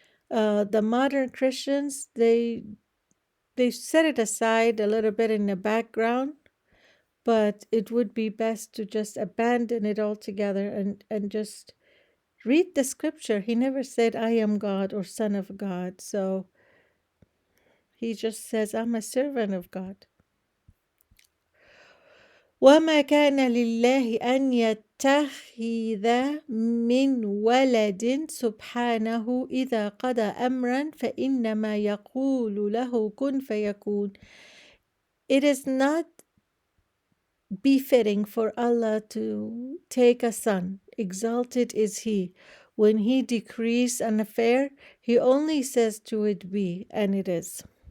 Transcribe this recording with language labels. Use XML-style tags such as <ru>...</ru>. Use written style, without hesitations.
<en>The modern Christians, they set it aside a little bit in the background, but it would be best to just abandon it altogether and just read the scripture. He never said, I am God or Son of God. So he just says, I'm a servant of God.</en> <ar>وما كان لله أن يتخذ من ولد سبحانه إذا قضى أمرا فإنما يقول له كن فيكون.</ar> <en>It is not befitting for Allah to take a son. Exalted is He. When He decrees an affair, He only says to it be, and it is.</en>